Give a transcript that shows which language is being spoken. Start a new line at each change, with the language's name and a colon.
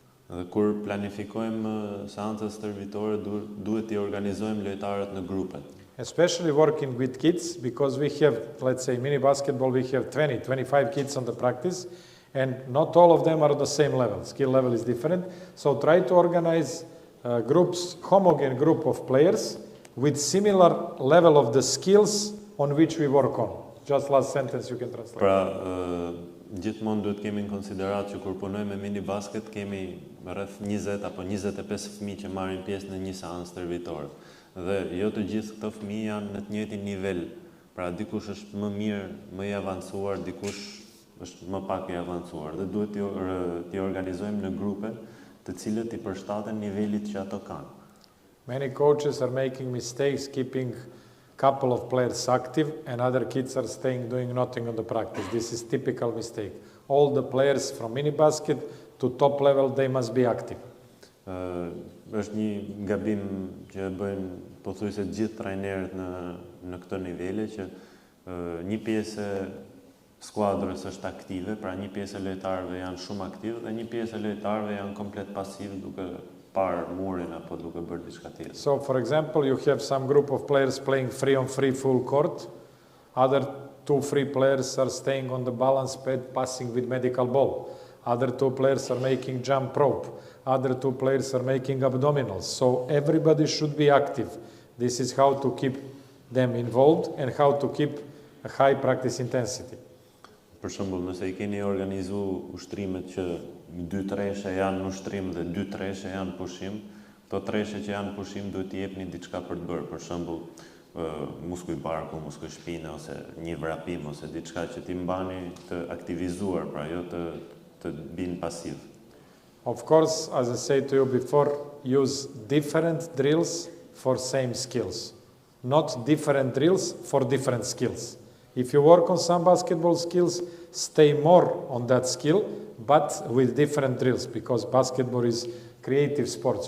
Albanian: Dhe kur planifikojmë seancët stërvitore, duhet t'i organizojmë lojtarët në grupe.
English: Especially working with kids, because we have, let's say, mini basketball, we have 20, 25 kids on the practice, and not all of them are the same level. Skill level is different. So try to organize groups, homogeneous group of players with similar level of the skills on which we work on. Just last sentence you can translate.
Albanian: Pra, gjithmonë duhet kemi në konsiderat që kur punojmë me mini basket, kemi rreth 20 apo 25 fëmijë që marrin pjesë në një seancë stërvitore. Dhe jo të gjithë këto fëmijë janë në të njëjtin nivel. Pra dikush është më mirë, më i avancuar, dikush është më pak i avancuar. Dhe duhet t'i organizojmë në grupe të cilët i përshtaten nivelit që ato kanë.
English: Many coaches are making mistakes keeping couple of players active and other kids are staying doing nothing on the practice. This is typical mistake. All the players from mini basket to top level, they must be active.
Albanian: Është një gabim që bëjnë pothuajse të gjithë trajnerët në këtë nivele, që një pjesë e skuadrës është aktive, pra një pjesë e lojtarëve janë shumë aktive dhe një pjesë e lojtarëve janë komplet pasiv duke parë murin apo duke bërë diçka tjetër.
English: So, for example, you have some group of players playing 3-on-3 full court. Other 2-3 players are staying on the balance pad, passing with medical ball. Other 2 players are making jump rope. Other 2 players are making abdominals. So everybody should be active. This is how to keep them involved and how to keep a high practice intensity.
Albanian: Për shembull, nëse I keni organizu ushtrimet që 2 treshe janë ushtrim dhe 2 treshe janë pushim, këto treshe që janë pushim duhet t'i jepni diçka për të bërë. Për shembull, muskuj barku, muskuj shpine ose një vrapim ose diçka që t'i mbani të aktivizuar, pra jo të binë pasiv.
English: Of course, as I said to you before, use different drills for same skills, not different drills for different skills. If you work on some basketball skills, stay more on that skill, but with different drills, because basketball is creative sports.